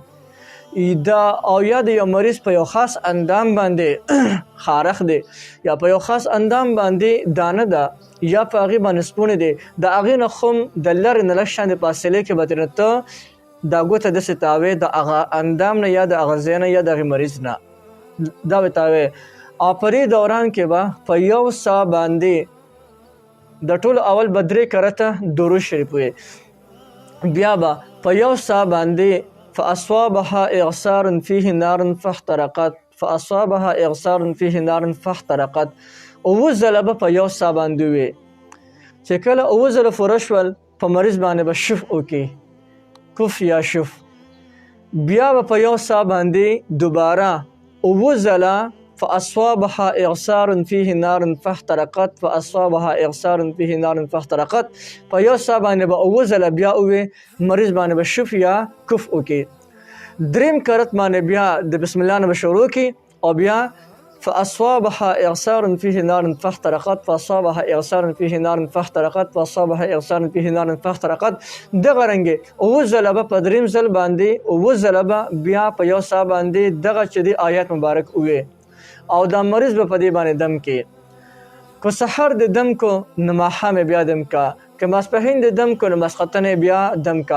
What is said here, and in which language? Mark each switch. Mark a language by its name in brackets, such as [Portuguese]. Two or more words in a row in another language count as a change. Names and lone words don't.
[Pashto] دا او یا د یو مریض په یو خاص اندام باندې خارخ دی یا په یو خاص اندام باندې دانه ده یا په هغې باندې سپونې دی، د هغې نه هم د لرې نه لږ شان د فاصلې کې به ترې ته دا ګوته داسې تاوې د هغه اندام نه یا د هغه ځای نه یا د هغې مریض نه دا به تاوې. او په دې دوران کې به په یو سا باندې د ټولو اول به 3 کرته درود شریف وي، بیا به په یو سا باندې [Arabic] فأصابها إعصار فيه نار فاحترقت، فأصابها إعصار فيه نار فاحترقت. [Pashto] اوه ځله به په یو سا باندې وي. چې کله اوه ځله پوره شول، په مریض باندې به شف وکړي، کف یا شف. بیا به په یو سا باندې دوباره اوه ځله [Arabic] فاصابها اعصار فيه نار فاحترقت فاصابها اعصار فيه نار فاحترقت. [Pashto] په یو سا باندې به اوه ځله بیا ووې مریض باندې به شف یا کف وکړي. دریم کرت باندې بیا د بسم الله نه به شروع کړي او بیا [Arabic] فاصابها اعصار فيه نار فاحترقت فاصابها اعصار فيه نار فاحترقت فاصابها اعصار فيه نار فاحترقت. [Pashto] دغه رنګې اوه ځله به په دریم ځل باندې اوه ځله به بیا په یو سا باندې دغه چې دی آیات مبارک ووې او دا مریض به په دې باندې دم کې. که سحر د دم کو نو ماښام بیا دم کا، که ماسپښین د دم کو نو ماسخوتن بیا دم کا.